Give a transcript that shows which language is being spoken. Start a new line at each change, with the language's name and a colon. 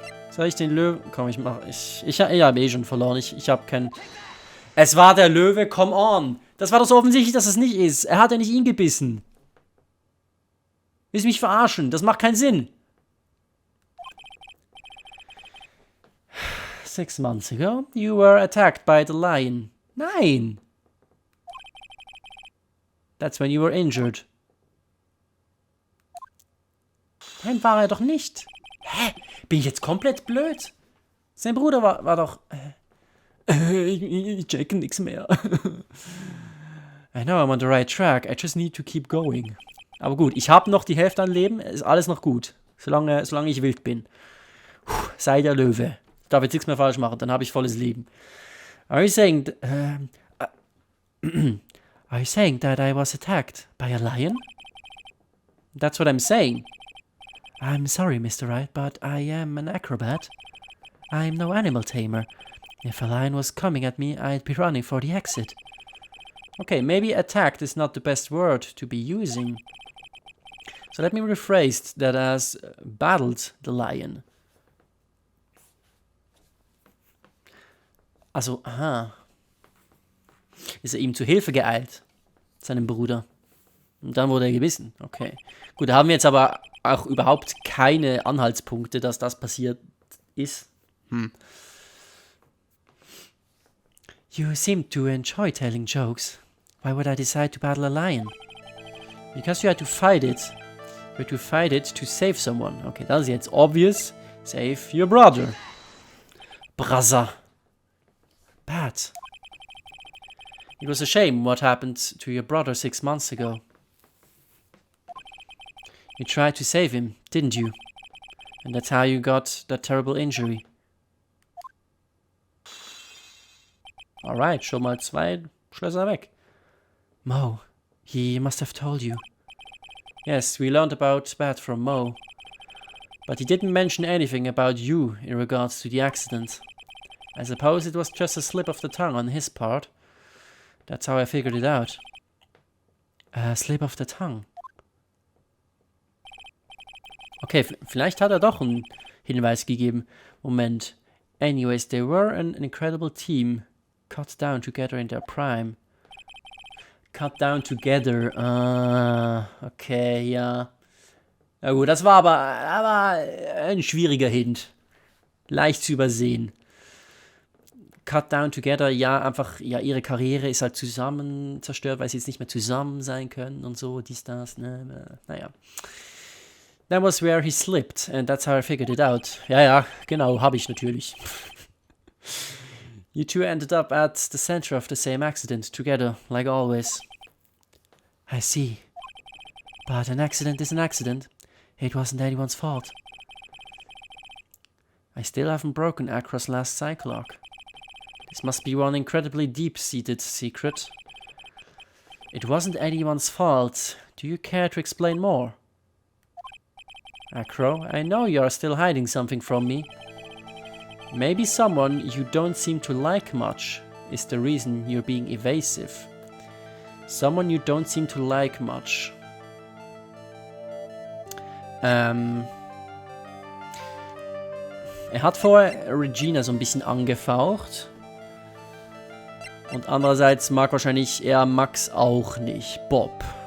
German: Soll ich den Löwen... Komm, ich mach... Ich habe eh schon verloren. Ich habe keinen... Es war der Löwe,
English: come on!
German: Das war doch so offensichtlich, dass es nicht ist. Er hat ja nicht ihn gebissen. Willst du mich verarschen? Das macht keinen Sinn.
English: 6 months ago, you were attacked by the lion.
German: Nein!
English: That's when you were injured.
German: Nein, war er doch nicht. Hä? Bin ich jetzt komplett blöd? Sein Bruder war doch... ich checke nix mehr.
English: I know I'm on the right track. I just need to keep going.
German: Aber gut, ich habe noch die Hälfte an Leben. Ist alles noch gut. Solange ich wild bin. Sei der Löwe. Ich darf jetzt nichts mehr falsch machen. Dann habe ich volles Leben.
English: Are you saying that I was attacked by a lion? That's what I'm saying. I'm sorry, Mr. Wright, but I am an acrobat. I'm no animal tamer. If a lion was coming at me, I'd be running for the exit. Okay, maybe attacked is not the best word to be using. So let me rephrase that as battled the lion.
German: Also, aha. Ist er ihm zu Hilfe geeilt? Seinem Bruder. Und dann wurde er gebissen. Okay. Gut, da haben wir jetzt aber auch überhaupt keine Anhaltspunkte, dass das passiert ist.
English: You seem to enjoy telling jokes. Why would I decide to battle a lion? Because you had to fight it. You had to fight it to save someone.
German: Okay, das ist jetzt obvious.
English: Save your brother. Brother. Bad. It was a shame what happened to your brother 6 months ago. You tried to save him, didn't you? And that's how you got that terrible injury.
German: Alright, schon mal 2 Schlösser weg.
English: Mo, he must have told you. Yes, we learned about Bat from Mo. But he didn't mention anything about you in regards to the accident. I suppose it was just a slip of the tongue on his part. That's how I figured it out. A slip of the tongue.
German: Okay, vielleicht hat er doch einen Hinweis gegeben. Moment.
English: Anyways, they were an incredible team. Cut down together in their prime. Cut down together. Okay,
German: ja. Na gut, das war aber ein schwieriger Hint. Leicht zu übersehen.
English: Cut down together,
German: ja, einfach, ja, ihre Karriere ist halt zusammen zerstört, weil sie jetzt nicht mehr zusammen sein können und so, dies, das, ne, naja.
English: That was where he slipped, and that's how I figured it out.
German: Ja, genau, habe ich natürlich.
English: You two ended up at the center of the same accident, together, like always. I see. But an accident is an accident. It wasn't anyone's fault. I still haven't broken Acro's last cycle arc. This must be one incredibly deep-seated secret. It wasn't anyone's fault. Do you care to explain more? Acro, I know you are still hiding something from me. Maybe someone you don't seem to like much is the reason you're being evasive. Someone you don't seem to like much.
German: Er hat vorher Regina so ein bisschen angefaucht. Und andererseits mag wahrscheinlich er Max auch nicht. Bob.